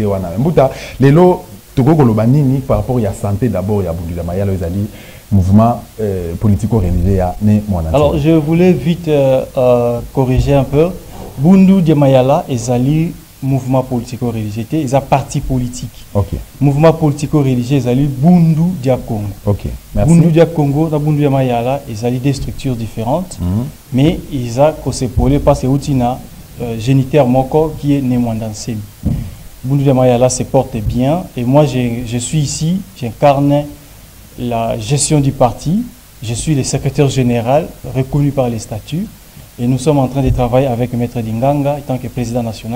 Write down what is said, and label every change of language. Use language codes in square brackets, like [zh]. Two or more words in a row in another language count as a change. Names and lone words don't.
[fr] Mbouta, les lots, tu as par rapport à la santé d'abord, il y a Bundudia Mayala, Azali, mouvement politico-religieux, né Mouanansemi. Alors, je voulais vite corriger un peu. Bundudia Mayala, Azali, mouvement politico-religieux, ils ont parti politique. Ok. Mouvement politico-religieux, ils ont Bundu Dia Congo. Ok. Merci. Bundu Dia Congo, Bundu Dia Mayala, ils ont des structures différentes, mais ils ont que c'est pour les passer outina géniteur moko qui est né Mouanansemi. Bundu Dia Mayala se porte bien et moi je suis ici, j'incarne la gestion du parti, je suis le secrétaire général reconnu par les statuts et nous sommes en train de travailler avec Maître Dinganga en tant que président national.